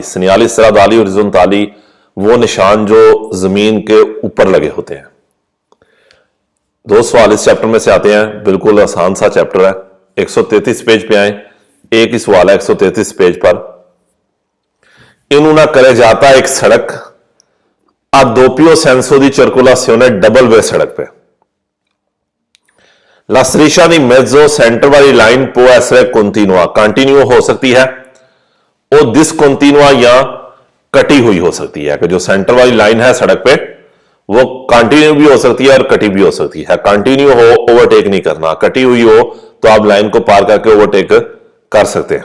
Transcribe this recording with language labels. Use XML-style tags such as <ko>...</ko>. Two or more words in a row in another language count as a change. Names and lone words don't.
<it>segnali stradali orizzontali</it> <ur>وہ نشان جو زمین کے اوپر لگے ہوتے ہیں. دو سوال اس چیپٹر میں سے آتے ہیں، بالکل آسان سا چیپٹر ہے. 133 پیج پہ آئے، ایک ہی سوال ہے 133 پیج پر.</ur> <it>इन una carreggiata</it> <ur>ایک سڑک</ur> <it>a doppio senso di circolazione</it> <en>double way</en> <ur>سڑک پہ.</ur> <it>La striscia di mezzo</it> <ur>سینٹر والی لائن</ur> <it>può essere continua,</it> <ur>کنٹینیو ہو سکتی ہے اور ڈسکنٹینیوا یا کٹی ہوئی ہو سکتی ہے. کہ جو سینٹر والی لائن ہے سڑک پہ وہ کنٹینیو بھی ہو سکتی ہے اور کٹی بھی ہو سکتی ہے. کنٹینیو ہو اوورٹیک نہیں کرنا، کٹی ہوئی ہو تو آپ لائن کو پار کر کے اوورٹیک کر سکتے ہیں.</ur>